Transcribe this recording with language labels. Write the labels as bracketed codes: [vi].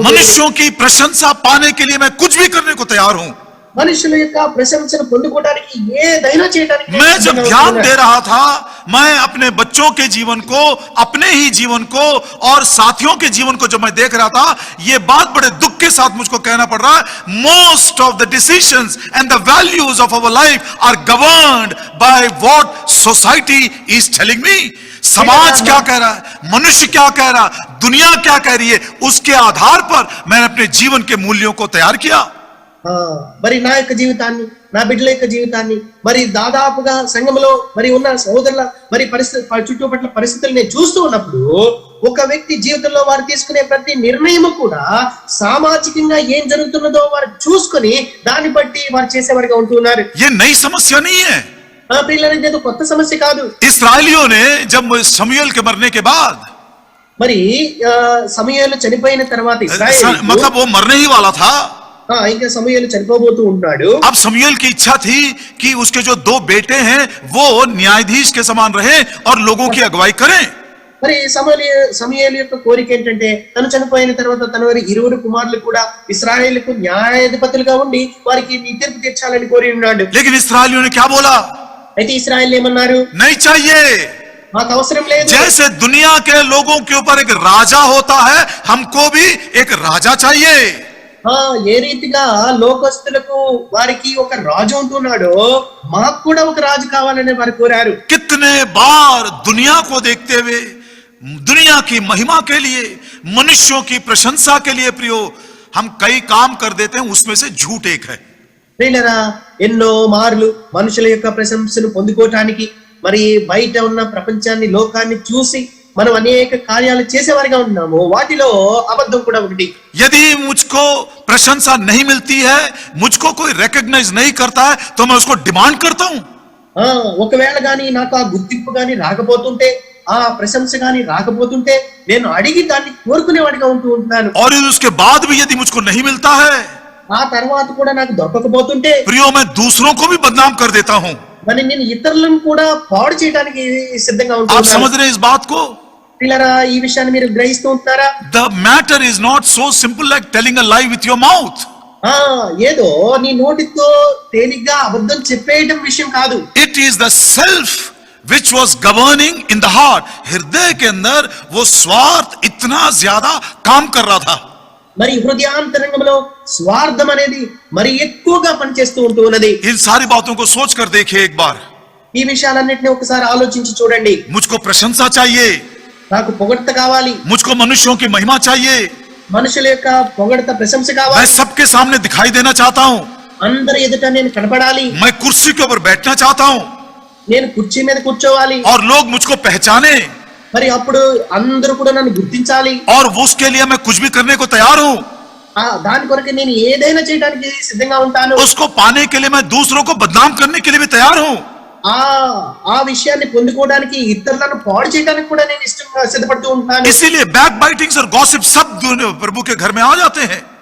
[hi] मनुष्यों की प्रशंसा पाने के लिए मैं कुछ भी करने को तैयार हूं। [te] మనుషుల యొక్క ప్రశంసను పొందుకోవడానికి ఏదైనా చేయడానికి [hi] मैं जब ध्यान दे रहा था, मैं अपने बच्चों के जीवन को, अपने ही जीवन को और साथियों के जीवन को जब मैं देख रहा था, ये बात बड़े दुख के साथ मुझको कहना पड़ रहा है, [en] Most of the decisions and the values of our life are governed by what society is telling me. [hi] समाज क्या कह रहा है, मनुष्य क्या कह रहा है, दुनिया क्या कह रही है, उसके आधार पर मैंने अपने जीवन के मूल्यों को तैयार किया। [te] మరి నా యొక్క జీవితాన్ని, నా బిడ్డల యొక్క జీవితాన్ని, మరి దాదాపుగా సంఘంలో మరి ఉన్న సహోదరుల మరి చుట్టుపట్ల పరిస్థితులు నేను చూస్తూ ఉన్నప్పుడు ఒక వ్యక్తి జీవితంలో వారు తీసుకునే ప్రతి నిర్ణయం కూడా సామాజికంగా ఏం జరుగుతున్నదో వారు చూసుకొని దాన్ని బట్టి వారు చేసేవారుగా ఉంటున్నారు. [hi] ये नई समस्या नहीं है। [te] పిల్లలకి ఏదో కొత్త సమస్య కాదు. [hi] इस्राएलियों ने जब शमूएल के मरने के बाद, [te] మరి సమూయేలు చనిపోయిన తర్వాత [hi] मतलब वो मरने ही वाला था, [te] ఇంకా సమూయేలు చనిపోబోతూ ఉన్నాడు. [hi] अब शमूएल की इच्छा थी कि उसके जो 2 बेटे हैं वो न्यायाधीश के समान रहे और लोगों की अगुवाई करें। [te] మరి సమూయేలు యొక్క కోరిక ఏంటంటే తను చనిపోయిన తర్వాత తన వారి 2 కుమారులు కూడా ఇశ్రాయేలుకు న్యాయాధిపతులుగా ఉండి వారికి తీర్పు తీర్చాలని కోరి ఉన్నాడు. [hi] लेकिन इस्राएलियों ने क्या बोला? [te] అయితే ఇశ్రాయేలు ఏమన్నారు? [hi] नहीं चाहिए। [te] మాకు అవసరం లేదు. [hi] जैसे दुनिया के लोगों के ऊपर एक राजा होता है, हमको भी एक राजा चाहिए। [te] ఏ రీతిగా లోకస్తులకు వారికి ఒక రాజు ఉంటున్నాడో మాకు కూడా ఒక రాజు కావాలని వారు కోరారు. [hi] कितने बार दुनिया को देखते हुए, दुनिया की महिमा के लिए, मनुष्यों की प्रशंसा के लिए प्रियो, हम कई काम कर देते हैं, उसमें से झूठ एक है। [te] ప్రియులారా, ఎన్నో మార్లు మనుషుల యొక్క ప్రశంసను పొందుకోవటానికి మరి బయట ఉన్న ప్రపంచాన్ని, లోకాన్ని చూసి మనం అనేక కార్యాలు చేసేవారిగా ఉన్నాము. వాటిలో అబద్ధం కూడా ఒకటి. [hi] यदि मुझको प्रशंसा नहीं मिलती है, मुझको कोई रिकॉग्नाइज नहीं करता है, तो मैं उसको डिमांड करता हूं। [te] ఒకవేళ గాని నాకు ఆ గుర్తింపు గాని రాకపోతుంటే, ఆ ప్రశంస గాని రాకపోతుంటే నేను అడిగి దాన్ని కోరుకునేవాడిగా ఉంటున్నాను. [hi] और उसके बाद भी यदि मुझको नहीं मिलता है, [te] ఆ తర్వాత కూడా నాకు దొరకకపోతుంటే [hi] प्रियो, मैं दूसरों को भी बदनाम कर देता हूं। [te] మరి నేను ఇతరులను కూడా పాడు చేయడానికి సిద్ధంగా [hi] आप [te] ఉంటున్నాను. [hi] समझ रहे हैं इस बात को? [te] పిల్లరా, ఈ విషయాన్ని మీరు గ్రహిస్తూ ఉంటారా? [en] The matter is not so simple like telling a lie with your mouth. [te] ఏదో నీ నోటితో తేలిగ్గా అబద్ధం చెప్పేయడం విషయం కాదు. [en] It is the self which was governing in the heart. [hi] हृदय के अंदर वो स्वार्थ इतना ज्यादा काम कर रहा था. [te] మరి హృదయాంతరంగంలో స్వార్థం అనేది మరి ఎక్కువగా పనిచేస్తూ ఉన్నది. [hi] इन सारी बातों को सोच कर देखिए एक बार. [te] ఈ విషయాలన్నిటిని ఒకసారి ఆలోచించి చూడండి. [hi] मुझको प्रशंसा चाहिए, [te] నాకు పొగడ్త కావాలి, [hi] मुझको मनुष्यों की महिमा चाहिए, [te] మనుషుల యొక్క పొగడ్త ప్రశంస [hi] मैं [te] కావాలి, [hi] सबके सामने दिखाई देना चाहता हूं, [te] అందరి ఎదుట నేను కనపడాలి, [hi] मैं कुर्सी के ऊपर बैठना चाहता हूं [te] నేను కుర్చీ మీద కూర్చోవాలి, [hi] और लोग मुझको पहचाने, [te] మరి అప్పుడు అందరూ కూడా నన్ను గుర్తించాలి. [hi] और उसके लिए मैं कुछ भी करने को तैयार हूं. [te] దాని కొరకు నేను ఏదైనా చేయడానికి సిద్ధంగా ఉంటాను. [hi] उसको पाने के लिए मैं दूसरों को बदनाम करने के लिए भी तैयार हूं. [te] ఆ విషయాన్ని పొందుకోవడానికి ఇతరులను పాడు చేయడానికి కూడా నేను ఇష్టంగా సిద్ధపడుతూ ఉంటాను. [hi] इसीलिए बैक बाइटिंग्स और गॉसिप सब प्रभु के घर में आ जाते हैं.